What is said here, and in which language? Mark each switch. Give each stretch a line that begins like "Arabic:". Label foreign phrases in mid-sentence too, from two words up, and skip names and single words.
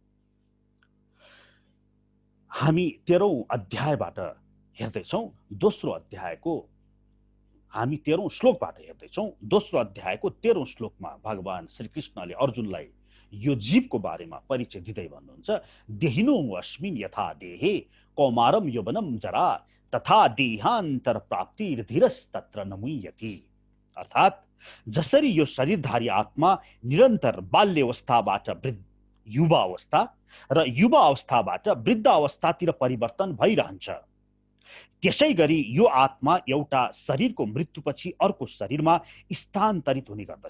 Nepali: हामी 13औं अध्यायबाट हेर्दैछौं, दोस्रो अध्यायको हामी 13औं श्लोकबाट हेर्दैछौं। दोस्रो अध्यायको 13औं श्लोकमा भगवान श्रीकृष्णले अर्जुनलाई यो जीवको बारेमा परिचय दिँदै भन्नुहुन्छ,
Sanskrit: देहिनो अस्मिन् यथा देहे कौमारम यौवनम जरा तथा देहान्तर प्राप्तिर धीरस्तत्र न मुह्यति।
Nepali: अर्थात् जसरी यो शरीरधारी आत्मा निरन्तर बाल्यावस्थाबाट युवा अवस्था र युवा अवस्थाबाट वृद्ध अवस्थातिर परिवर्तन भइरहन्छ, त्यसै गरी यो आत्मा एउटा शरीरको मृत्युपछि अर्को शरीरमा स्थानान्तरित हुने गर्दछ।